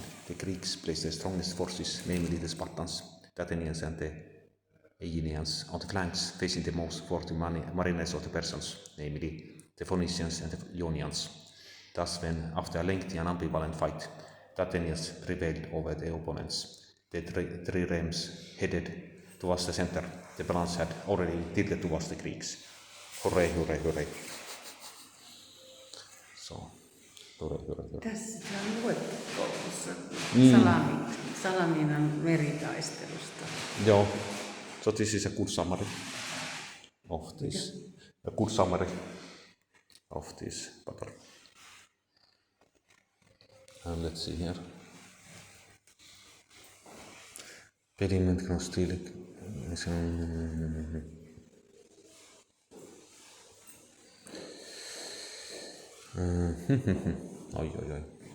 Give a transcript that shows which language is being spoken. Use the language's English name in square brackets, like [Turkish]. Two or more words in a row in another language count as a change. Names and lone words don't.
[English] The Greeks placed their strongest forces, namely the Spartans, the Athenians and the Aegeans, on the flanks, facing the most worthy mariners of the Persians, namely the Phoenicians and the Ionians. Thus, when after a lengthy and ambivalent fight, the Athenians prevailed over their opponents, the triremes headed towards the center. The balance had already tilted towards the Greeks. Hooray, hooray, hooray. So, hooray, hooray, hooray. [Finnish] Tässä on luettu koulussa Salaminan meritaistelusta. Joo. [English] So this is a good summary of this. A good summary of this battle. And let's see here. Pediment can still oi, oi, oi.